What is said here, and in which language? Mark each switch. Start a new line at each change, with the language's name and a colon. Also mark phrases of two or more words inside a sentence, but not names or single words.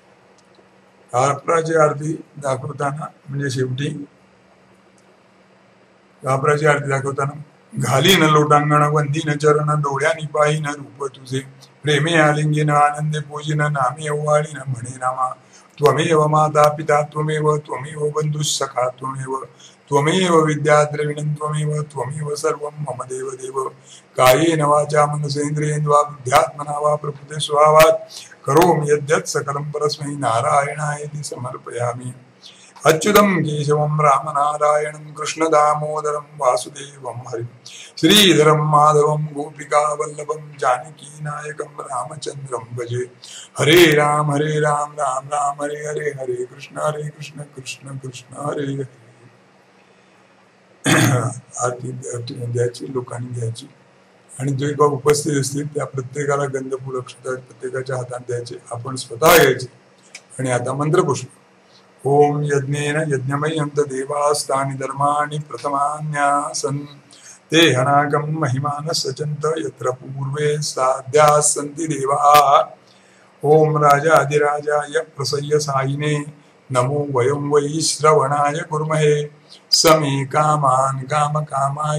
Marathi: कापराची आरती दाखवताना म्हणजे शेवटी कापराची आरती दाखवताना घालीन लोटांगण वंदीन चरण डोळ्यानी पाहीन रूप तुझे प्रेमे आलिंगीन आनंदे पूजिन नामे ओवाळीन म्हणे नामा.
Sanskrit: त्वमेव माता पिता त्वमेव, त्वमेव बंधुसखा त्वमेव, त्वमेव विद्या द्रविणं त्वमेव, त्वमेव सर्वं मम देव देव. कायेन वाचा मनसेंद्रियेन्द्रिया बुद्ध्यात्मना वा प्रकृते स्वभावात् करोमि यद्यत् सकलं परस्मै नारायणायेति समर्पयामि. अच्युतं केशवं रामनारायणं कृष्ण दामोदरं वासुदेवं हरिं श्रीधरं माधवं गोपिका वल्लभं जानकी नायकं रामचंद्रं भजे. हरे राम राम राम हरे हरे, हरे कृष्ण कृष्ण कृष्ण हरे हरे.
Marathi: आरती द्यायची, लोकांनी द्यायची. आणि जे बाबा उपस्थित असतील त्या प्रत्येकाला गंधफूल अक्षता प्रत्येकाच्या हातात द्यायचे, आपण स्वतः घ्यायचे. आणि आता मंत्रपुष्प.
Sanskrit: ओम यज्ञेन यज्ञमय्यन्त देवास्तानि धर्माणि प्रथमान्यासन् ते हनाकं महिमान सचंत यत्र पूर्वे साध्या सन्ति देवाः ओम राजाधिराजाय प्रसय्य सायिने नमो वयं वै श्रवणाय कुर्महे समे कामान् कामकामाय